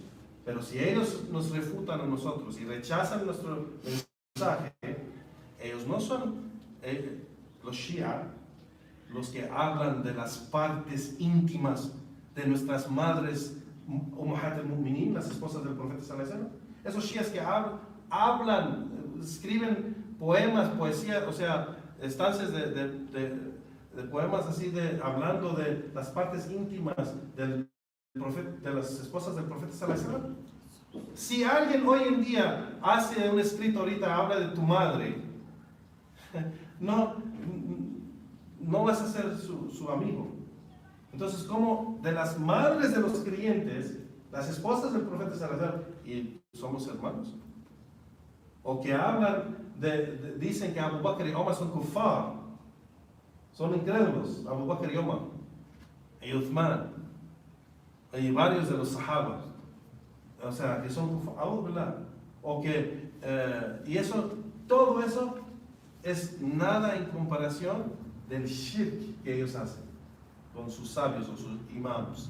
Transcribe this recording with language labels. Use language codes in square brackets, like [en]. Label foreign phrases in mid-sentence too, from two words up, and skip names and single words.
[es] Pero si ellos nos refutan a nosotros y rechazan nuestro mensaje, ellos no son los Shia, los que hablan de las partes íntimas de nuestras madres, [ar] أمهات المؤمنين, [es] las esposas del profeta [ar] صلى الله عليه وسلم. [es] Esos Shias que hablan, escriben poemas, poesía, o sea, estancias de poemas así, hablando de las partes íntimas de las esposas del profeta [ar] صلى الله عليه وسلم. [es] Si alguien hoy en día hace un escrito ahorita, habla de tu madre, no vas a ser su amigo. Entonces, como de las madres de los creyentes, las esposas del profeta [ar] صلى الله عليه وسلم, [es] y somos hermanos, o que hablan dicen que Abu Bakr y Omar son kuffar, son incrédulos, Abu Bakr y Omar y Uthman y varios de los sahabas, o sea, que son kuffar, o que y eso, todo eso es nada en comparación del shirk que ellos hacen con sus sabios o sus imams.